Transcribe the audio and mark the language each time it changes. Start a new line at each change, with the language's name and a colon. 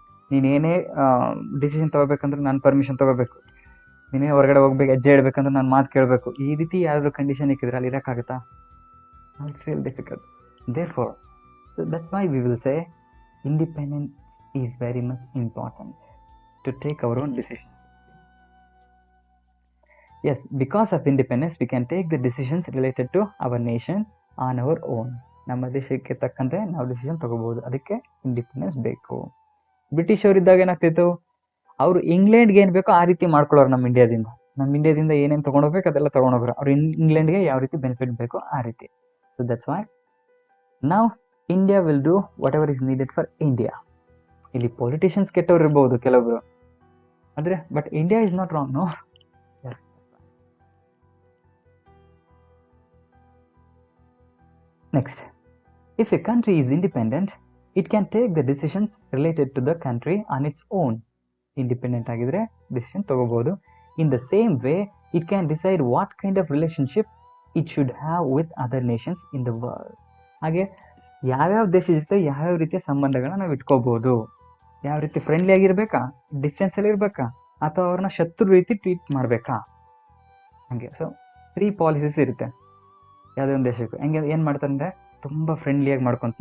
Kannada: ನೀನೇನೇ decision ತೊಗೋಬೇಕಂದ್ರೆ ನಾನು permission ತೊಗೋಬೇಕು, ನೀನೇ ಹೊರಗಡೆ ಹೋಗ್ಬೇಕು, ಹೆಜ್ಜೆ ಇಡಬೇಕಂದ್ರೆ ನಾನು ಮಾತು ಕೇಳಬೇಕು. ಈ ರೀತಿ ಯಾರಾದರೂ ಕಂಡೀಷನ್ ಇಕ್ಕಿದ್ರೆ ಅಲ್ಲಿ ಇರೋಕ್ಕಾಗುತ್ತಾ?
English: It's real difficult. Therefore, so that why we will say independence is very much important to take our own decision. Yes, because of independence, we can take the decisions related to our nation on our own.
Kannada: ನಮ್ಮ ದೇಶಕ್ಕೆ ತಕ್ಕಂತೆ ನಾವು decision ತಗೋಬಹುದು, ಅದಕ್ಕೆ independence ಬೇಕು. British ಅವರಿದ್ದಾಗ ಏನಾಗ್ತಿತ್ತು, ಅವರು ಇಂಗ್ಲೆಂಡ್ಗೆ ಏನು ಬೇಕೋ ಆ ರೀತಿ ಮಾಡ್ಕೊಳ್ಳೋರು. ನಮ್ಮ ಇಂಡಿಯಾದಿಂದ ಏನೇನು ತೊಗೊಂಡೋಗ್ಬೇಕು ಅದೆಲ್ಲ ತೊಗೊಂಡೋಗ್ರು. ಅವ್ರು ಇಂಗ್ಲೆಂಡ್ಗೆ ಯಾವ ರೀತಿ ಬೆನಿಫಿಟ್ ಬೇಕೋ ಆ ರೀತಿ.
English: So that's why ನಾವು India will do whatever is needed for India.
Kannada: ಇಲ್ಲಿ ಪೊಲಿಟಿಷಿಯನ್ಸ್ ಕೆಟ್ಟವ್ರು ಇರ್ಬೋದು ಕೆಲವೊಬ್ರು,
English: ಆದರೆ but India is not wrong, no. Yes. Next, if a country is independent, it can take the decisions related to the country on its own.
Kannada: Independent ಆಗಿದ್ರೆ decision ತಗೋಬಹುದು.
English: In the same way, it can decide what kind of relationship it should have with other nations in the world.
Kannada: ಹಾಗೆ ಯಾವ್ಯಾವ ದೇಶ ಜೊತೆ ಯಾವ್ಯಾವ ರೀತಿಯ ಸಂಬಂಧಗಳನ್ನ ನಾವು ಇಟ್ಕೋಬಹುದು, ಯಾವ ರೀತಿ ಫ್ರೆಂಡ್ಲಿ ಆಗಿರ್ಬೇಕಾ, ಡಿಸ್ಟೆನ್ಸ್ ಅಲ್ಲಿ ಇರ್ಬೇಕಾ, ಅಥವಾ ಅವ್ರನ್ನ ಶತ್ರು ರೀತಿ ಟ್ರೀಟ್ ಮಾಡ್ಬೇಕಾ, ಹಂಗೆ. ಸೊ 3 ಪಾಲಿಸೀಸ್ ಇರುತ್ತೆ ಯಾವುದೇ ಒಂದು ದೇಶಕ್ಕೂ. ಹೆಂಗೆ ಏನು ಮಾಡ್ತಾರೆ ಅಂದರೆ ತುಂಬ ಫ್ರೆಂಡ್ಲಿಯಾಗಿ ಮಾಡ್ಕೊಂತ.